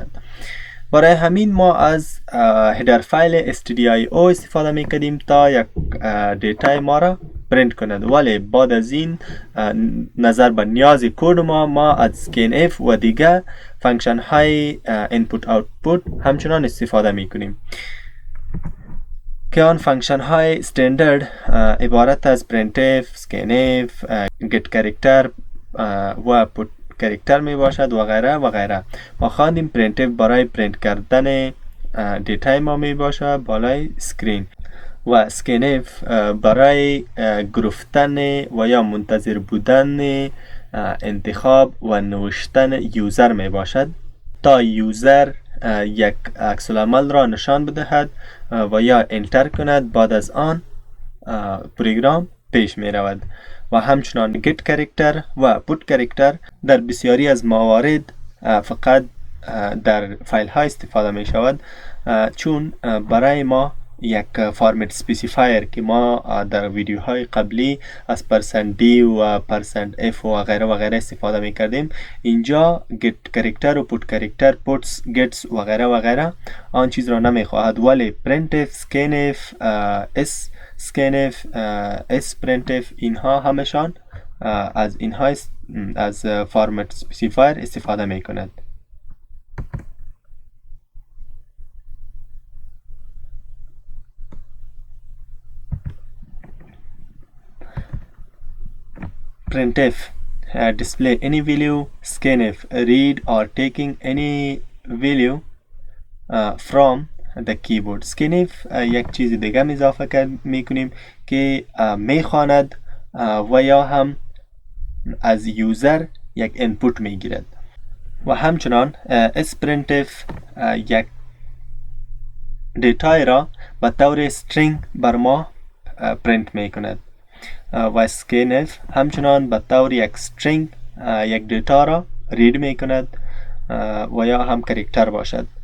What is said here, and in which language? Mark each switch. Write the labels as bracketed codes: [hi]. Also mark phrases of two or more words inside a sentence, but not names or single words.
[fa] برای همین ما از [en] header file [fa] stdio استفاده می کردیم تا یک دیتا ما را پرینت کند، ولی بعد از این نظر به نیاز کد ما از scanf و دیگه فانکشن های [en] input output [fa] همچنان استفاده می کنیم که آن فانکشن های استاندارد عبارت از printf، scanf، [en] get character [fa] و [en] put character [fa] می باشد و غیره و غیره. ما خواندیم printf برای پرینت کردن دیتا ما می باشد بالای سکرین و scanf برای گرفتن و یا منتظر بودن انتخاب و نوشتن یوزر می باشد تا یوزر یک عکس العمل را نشان بدهد و یا انتر کند. بعد از آن پروگرام پیش می رود. و همچنان [en] get character [fa] و [en] put character [fa] در بسیاری از موارد فقط در فایل ها استفاده می شود، چون برای ما یک [en] format specifier [fa] که ما در ویدیوهای قبلی از %d و %f و غیره استفاده می کردیم، اینجا [en] get character [fa] و [en] put character، [fa] puts، gets و غیره آن چیز را نمی خواهد، ولی printf، scanf، scanf، printf اینها همشان از اینها از [en] format specifier [fa] استفاده می کند. [en] printf display any value, scanf read or taking any value from the keyboard. [fa] scanf یک چیز دیگه اضافه میکنیم که میخواند و یا هم از یوزر یک انپوت میگیرد و همچنان printf یک دیتای را به طور string بر ما پرینت میکند و scanf همچنان به طور یک string یک دیتا را رید میکند و یا هم کرکتر باشد.